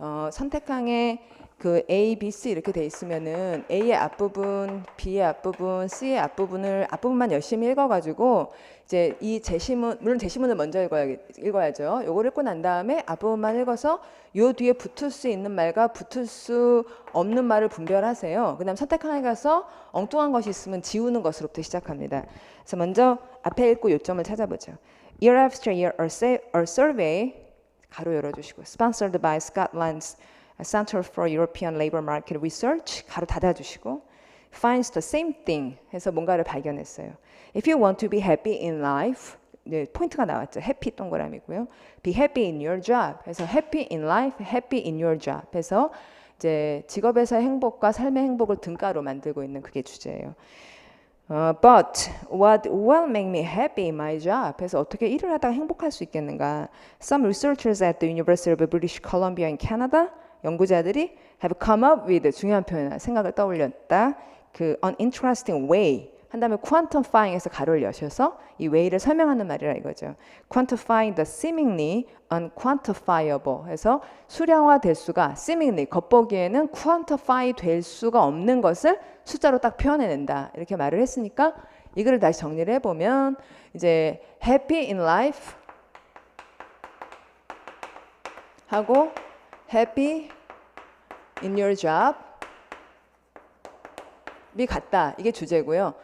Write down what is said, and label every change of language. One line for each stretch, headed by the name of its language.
Korean: 선택항에 그 A, B, C 이렇게 돼 있으면은 A의 앞부분, B의 앞부분, C의 앞부분만 열심히 읽어가지고 이제 이 제시문 물론 제시문을 먼저 읽어야죠. 요걸 읽고 난 다음에 앞부분만 읽어서 요 뒤에 붙을 수 있는 말과 붙을 수 없는 말을 분별하세요. 그다음 선택항에 가서 엉뚱한 것이 있으면 지우는 것으로부터 시작합니다. 그래서 먼저 앞에 읽고 요점을 찾아보죠.
English: Year after year, a survey
Korean: 가로 열어주시고
English: sponsored by Scotland's Center for European Labor Market Research
Korean: 가로 닫아주시고
English: finds the same thing
Korean: 해서 뭔가를 발견했어요.
English: If you want to be happy in life
Korean: 네, 포인트가 나왔죠. happy 동그라미고요.
English: be happy in your job
Korean: 해서 happy in life, happy in your job 해서 이제 직업에서의 행복과 삶의 행복을 등가로 만들고 있는 그게 주제예요.
English: But what will make me happy in my job?
Korean: 그래서 어떻게 일을 하다가 행복할 수 있겠는가?
English: Some researchers at the University of British Columbia in Canada 연구자들이 have come up with
Korean: 중요한 표현, 생각을 떠올렸다. 그 an interesting way 한 다음에 quantifying에서 가로를 여셔서 이 way를 설명하는 말이라 이거죠.
English: quantifying the seemingly unquantifiable
Korean: 해서 수량화될 수가 seemingly 겉보기에는 quantify 될 수가 없는 것을 숫자로 딱 표현해낸다 이렇게 말을 했으니까 이 글을 다시 정리를 해보면 이제 happy in life 하고 happy in your job 이 같다. 이게 주제고요.